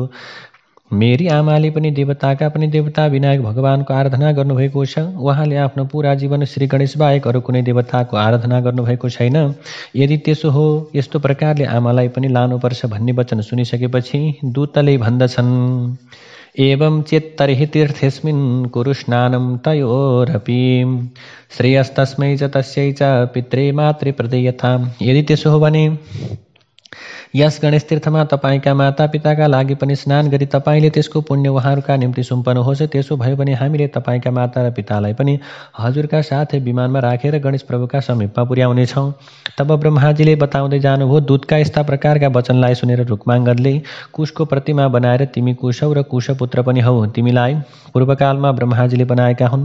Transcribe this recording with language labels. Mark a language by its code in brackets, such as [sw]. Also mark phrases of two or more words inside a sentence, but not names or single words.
[ne] मेरी आमाले पनि देवताका पनि देवता विनायक भगवानको आराधना गर्नुभएको छ। उहाँले आफ्नो पुरा जीवन श्री गणेश बाहेक अरू कुनै देवताको आराधना गर्नुभएको छैन। यदि त्यसो हो, यस्तो प्रकारले आमालाई पनि लानुपर्छ भन्ने वचन सुनिसकेपछि दूतले भन्दछन्, [sa] एवं चेत् तर्हि तीर्थेस्मिन् कुरु स्नानं तयोरपि श्रेयस्तस्मै च तस्यै च पित्रे मात्रे प्रदेयताम्। [ne] यदि त्यसो हो भने यस गणेश तीर्थमा तपाईँका माता पिताका लागि पनि स्नान गरी तपाईँले त्यसको पुण्य उहाँहरूका निम्ति सुम्पनुहोस्। त्यसो भयो भने हामीले तपाईँका माता र पितालाई पनि हजुरका साथै विमानमा राखेर गणेश प्रभुका समीपमा पुर्याउनेछौँ। तब ब्रह्माजीले बताउँदै जानुभयो, दूतका यस्ता प्रकारका वचनलाई सुनेर रुक्माङ्गदले कुशको प्रतिमा बनाएर, तिमी कुश हौ र कुशपुत्र पनि हौ, तिमीलाई पूर्वकालमा ब्रह्माजीले बनाएका हुन्।